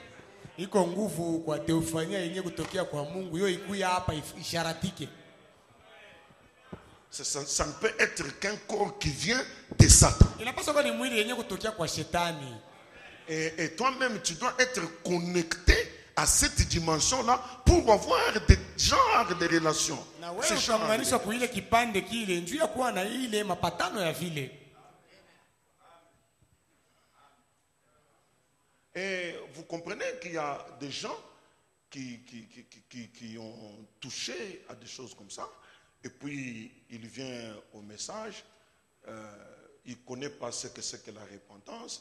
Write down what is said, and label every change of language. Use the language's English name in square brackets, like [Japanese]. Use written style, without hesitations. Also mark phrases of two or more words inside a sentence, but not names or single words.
[French] Ça ne peut être qu'un corps qui vient de Satan. Et toi-même, tu dois être connecté à cette dimension-là pour avoir genre de relation. [Swahili] Na wewe [French] Ce genre de [Swahili] ukaunganishwa kwa ile kipande kile njoo ya kuwa na ile mapatano ya vile. [French] Et vous comprenez qu'il y a des gens qui ont touché à des choses comme ça. Et puis, il vient au message. Il ne connaît pas ce que c'est que la repentance.